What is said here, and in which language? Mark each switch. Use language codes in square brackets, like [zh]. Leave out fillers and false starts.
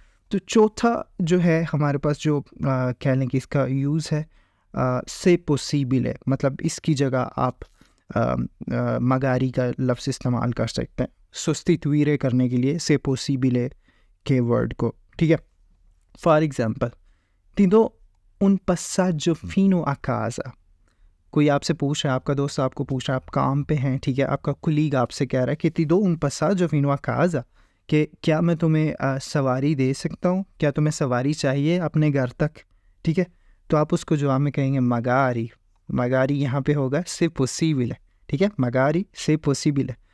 [hi] तो चौथा जो है हमारे पास जो कह लें कि इसका यूज़ है से पॉसिबल है, मतलब इसकी जगह आप मगारी का लफ्ज़ इस्तेमाल कर सकते हैं सुस्तीतुइरे करने के लिए से पॉसिबल के वर्ड को, ठीक है। [en] for example, [it] ti do un passaggio fino a casa। [hi] कोई आपसे पूछ रहा है, आपका दोस्त आपको पूछ रहा है, आप काम पे हैं, ठीक है, आपका कुलीग आपसे कह रहा है कि [it] ti do un passaggio fino a casa, [hi] कि क्या मैं तुम्हें सवारी दे सकता हूँ, क्या तुम्हें सवारी चाहिए अपने घर तक, ठीक है। तो आप उसको जवाब में कहेंगे मगारी। मगारी यहाँ पे होगा से पॉसिबल है, ठीक है, मगारी से पॉसिबल है।